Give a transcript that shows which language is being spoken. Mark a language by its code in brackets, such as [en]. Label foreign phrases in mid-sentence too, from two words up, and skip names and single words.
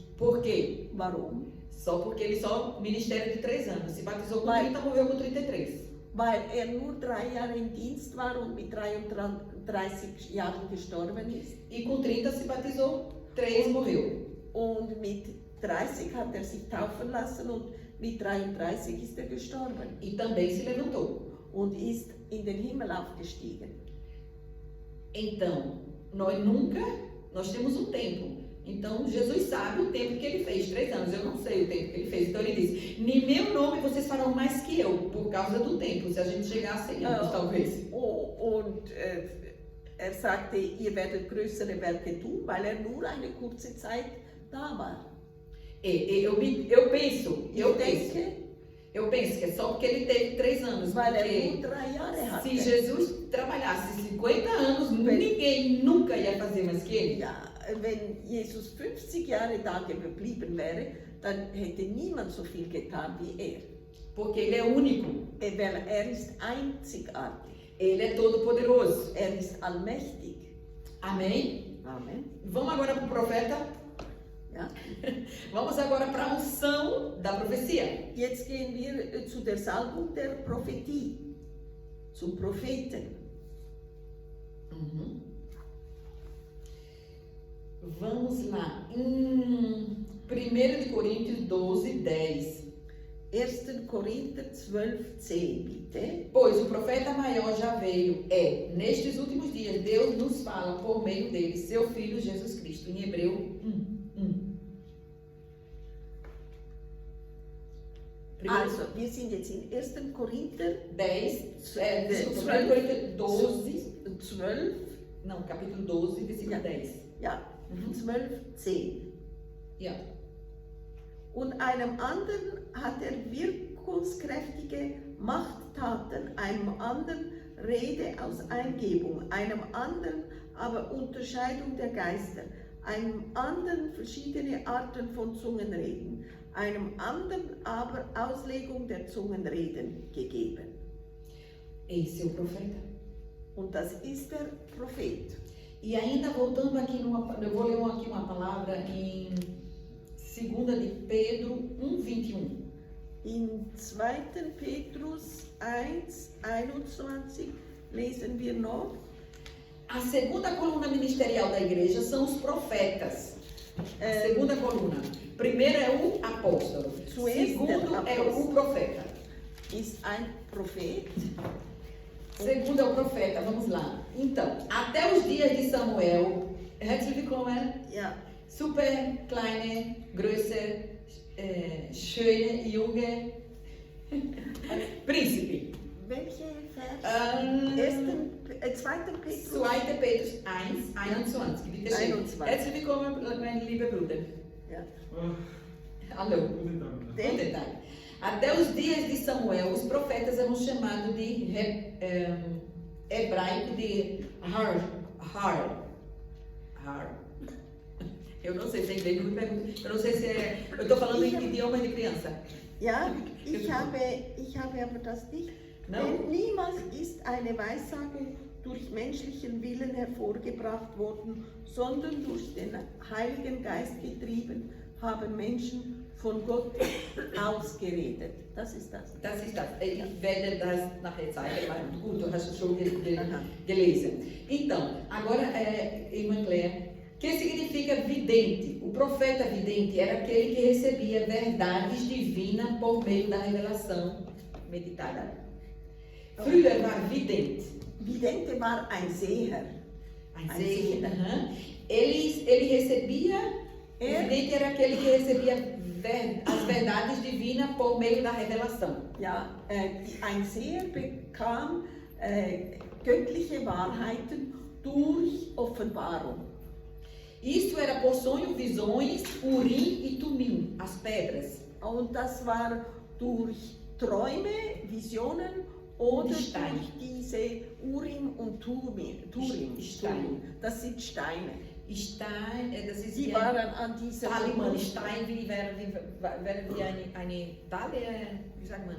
[pt] Por quê? [de] Warum? [pt] Só porque ele só ministério de 3 anos. Se batizou com 30, morreu com 33. [de] Weil nur 3 Jahre im Dienst war und mit 33 Jahren gestorben ist. [pt] E com 30 se batizou, 3 morreu. [de] Und mit 30 hat sich taufen lassen und mit 33 ist gestorben. [pt] E também se levantou. [de] Und ist in den Himmel aufgestiegen. [pt] Então, nós temos um tempo. Então, Jesus sabe o tempo que ele fez, 3 anos. Eu não sei o tempo que ele fez. Então, ele disse, em meu nome vocês farão mais que eu, por causa do tempo. Se a gente chegar a 100 anos, talvez. [de] Und sagte, ihr werdet größere Werke tun, weil nur eine kurze Zeit da war. [pt] Eu penso que é só porque ele teve 3 anos. Porque se Jesus trabalhasse 50 anos, ninguém nunca ia fazer mais que ele. [de] Wenn Jesus 50 Jahre da geblieben wäre, dann hätte niemand so viel getan wie er. [pt] Porque ele é único. [de] Weil er ist einzigartig. [pt] Ele é todo poderoso. [de] Er ist allmächtig. [pt] Amém? [de] Amen. [pt] Vamos agora para o profeta. [de] Ja. [pt] Vamos agora para a unção da profecia. [de] Jetzt gehen wir zu der Salbung der Prophetie, zum Propheten. [pt] Vamos lá. 1 Coríntios 12, 10. 1. [de] Korinther 12, 10, bitte. [pt] Pois o profeta maior já veio, nestes últimos dias, Deus nos fala por meio dele, seu Filho Jesus Cristo, em Hebreu 1. [de] Also, wir sind jetzt in 1. Korinther 10, [pt] desculpa, 12. 1 Coríntios 12, 12, não, capítulo 12, versículo [de] Ja. [pt] 10. [de] ja, Mhm. 12, 10. Ja. Und einem anderen hat er wirkungskräftige Machttaten, einem anderen Rede aus Eingebung, einem anderen aber Unterscheidung der Geister, einem anderen verschiedene Arten von Zungenreden, einem anderen aber Auslegung der Zungenreden gegeben. [pt] Esse é o profeta. [de] Und das ist der Prophet. [pt] E ainda voltando aqui, eu vou ler aqui uma palavra em 2 de Pedro 1:21. [de] In 2. Petrus 1, 21 lesen wir noch. [pt] A segunda coluna ministerial da igreja são os profetas. A segunda coluna. Primeiro é o apóstolo. Segundo é o profeta. [de] Ist ein Prophet. [pt] Segundo é o profeta, vamos lá. Então, até os dias de Samuel, [de] herzlich willkommen, Ja, super kleine, große, schöne, junge Príncipe. welche Vers? 2. Petrus. 2. Petrus 1, 21. Bitte schön. 21. Herzlich willkommen, mein lieber Bruder. Ja. [pt] Alô. [de] Guten [pt] Bom detalhe. Até os dias de Samuel, os profetas eram chamados de hebraico de Har. Eu não sei se é inglês, não me pergunto. Eu não sei se é. Eu estou falando em idioma de criança. [de] Ja, ich habe aber das nicht. [pt] No. [de] Denn niemals ist eine Weissagung durch menschlichen Willen hervorgebracht worden, sondern durch den Heiligen Geist getrieben, haben Menschen von Gott ausgeredet. Das ist das. Das ist das. Ich werde das nachher zeigen, mas gut, du hast es schon gelesen. [pt] Então, agora, irmã Cléia, o que significa vidente? O profeta vidente era aquele que recebia verdades divinas por meio da revelação meditada. [de] Früher war vidente. Vidente war ein Seher. Ein Seher. [pt] Ele recebia, o vidente era aquele que recebia as verdades divinas por meio da revelação. [de] Ja, ein Seher bekam göttliche Wahrheiten durch Offenbarung. [pt] Isso era por sonho, visões, Urim e Tumim, as pedras. [de] Und das war durch Träume, Visionen oder Steine. durch diese Urim und Turim. Steine. Das sind Steine. Stein, das ist Die wie waren an dieser Talisman, Stein, wie eine Dalle, wie sagt man?